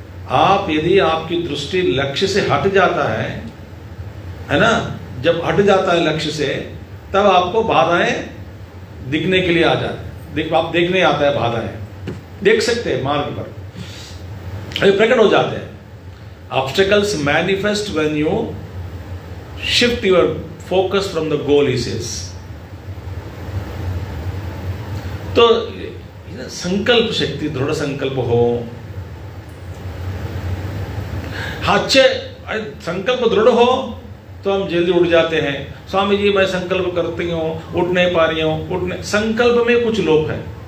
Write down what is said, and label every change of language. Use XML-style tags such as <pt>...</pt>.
<hi>आप यदि आपकी दृष्टि लक्ष्य से हट जाता है ना, जब हट जाता है लक्ष्य से, तब आपको बाधाएं दिखने के लिए आ जाती। आप देखने आता है बाधाएं, देख सकते हैं मार्ग पर, प्रकट हो जाते हैं।</hi> <en>Obstacles manifest when you shift your focus from the goal, he says.</en> <hi>तो संकल्प शक्ति, दृढ़ संकल्प हो, अच्छे संकल्प दृढ़ हो तो हम जल्दी उठ जाते हैं। स्वामी जी मैं संकल्प करती हूँ, उठ नहीं पा रही हूँ, संकल्प में कुछ लोप है।</hi>